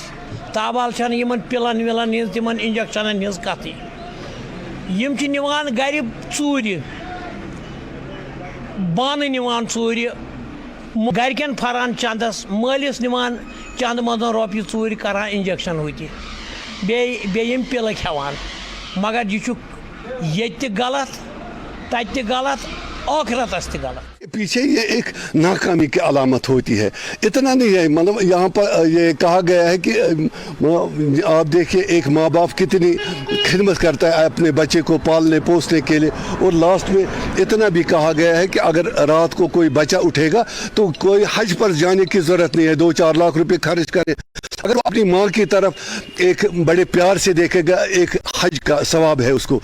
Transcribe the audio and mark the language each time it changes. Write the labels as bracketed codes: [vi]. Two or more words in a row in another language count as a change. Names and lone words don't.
[ks] ताबाल छन यमन पिलन विलन हिज तिमन इंजेक्शनन हिज कथी, यम छि निवान गर चूरि बान निवान चूरि, गरकन फरान चंदस मालिस निवान चंद मद रोपये चूर करान इंजेक्शन हुई बे पिल खेवान, मगर यह ये गलत तत गलत आखिरतस गलत। [hi] पीछे ये एक नाकामी की अलामत होती है। इतना नहीं है, मतलब यहाँ पर ये कहा गया है कि आप देखिए एक माँ बाप कितनी खिदमत करता है अपने बच्चे को पालने पोसने के लिए, और लास्ट में इतना भी कहा गया है कि अगर रात को कोई बच्चा उठेगा तो कोई हज पर जाने की ज़रूरत नहीं है, 2-4 लाख रुपए खर्च करे, अगर वो अपनी माँ की तरफ एक बड़े प्यार से देखेगा एक हज का सवाब है उसको।